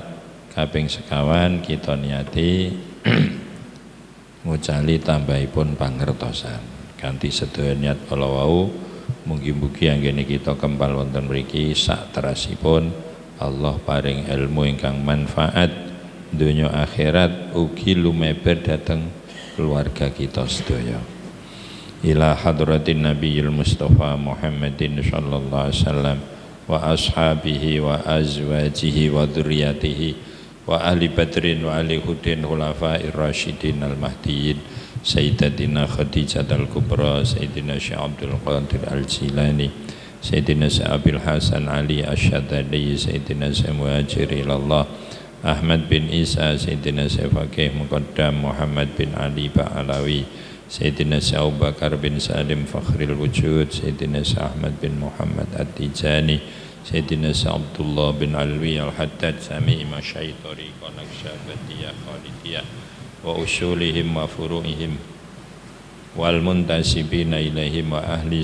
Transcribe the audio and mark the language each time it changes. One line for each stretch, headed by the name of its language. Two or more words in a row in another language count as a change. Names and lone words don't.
Javanese: Kaping sekawan kita niati ngucali tambahipun pangertosan. Kanthi sedaya niat kala wau mugi-mugi anggene kita kempal wonten mriki sak terasipun Allah paring ilmu ingkang manfaat donya akhirat ugi lumeber dhateng keluarga kita sedaya.
Arabic: إلى حضرة النبي المصطفى محمد صلى الله عليه وسلم وأصحابه وأزواجه وذرياته وأهل بدر وأهل هد الخلفاء الراشدين المهديين sayyidatina Khadijah al-Kubra sayyidina Syekh Abdul Qadir al-Jilani sayyidina Abil Hasan Ali Asy-Syadzali sayyidina Muhajir ilallah Ahmad bin Isa sayyidina Faqih Muqaddam Muhammad bin Ali Ba'alawi Sayyidina Abu Bakar bin Salim Fakhril Wujud Sayyidina Ahmad bin Muhammad At-Tijani Sayyidina Abdullah bin Alwi Al-Haddad Sami Masyayikh Tariqah Naqsyabandiyah Khalidiyah وأصولهم وفروعهم والمنتسبين إليهم وأهل